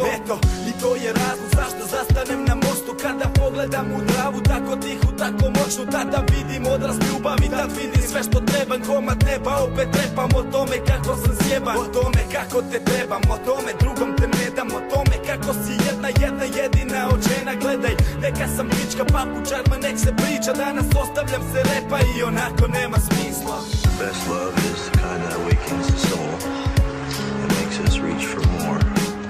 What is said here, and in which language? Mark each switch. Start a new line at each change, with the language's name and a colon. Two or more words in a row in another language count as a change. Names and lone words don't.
Croatian: Eto, i to je razlog zašto zastanem na mostu. Kada pogledam u travu, tako tihu, tako moćnu, tada vidim odraz ljubavi, tad vidim sve što trebam. Komad neba, opet repam o tome kako sam sjeban, o tome kako te trebam, o tome drugom te ne dam, o tome kako si jedna jedina od žena. Gledaj, neka sam pička papučar, ma nek se priča, danas ostavljam se repa i onako nema smisla.
English: Best love is the kind that awakens the soul, that makes us reach for more.